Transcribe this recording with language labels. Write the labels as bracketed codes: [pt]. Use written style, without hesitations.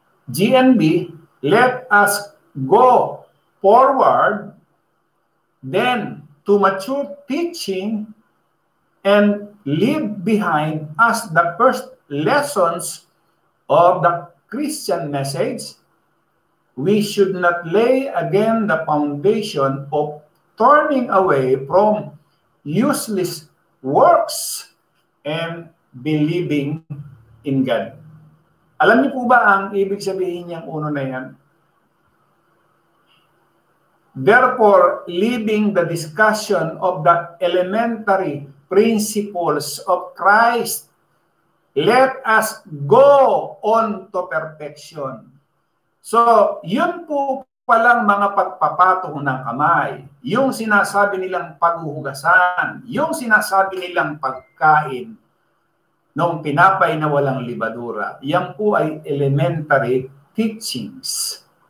[en] GNB, let us go forward then to mature teaching and leave behind us the first lessons of the Christian message. We should not lay again the foundation of turning away from useless works and believing in God. [tl] Alam niyo po ba ang ibig sabihin niyang uno na yan? [en] Therefore, leaving the discussion of the elementary principles of Christ, let us go on to perfection. [tl] So, yun po palang mga pagpapatong ng kamay, yung sinasabi nilang paghuhugasan, yung sinasabi nilang pagkain ng tinapay na walang libadura, yan po ay [en] elementary teachings.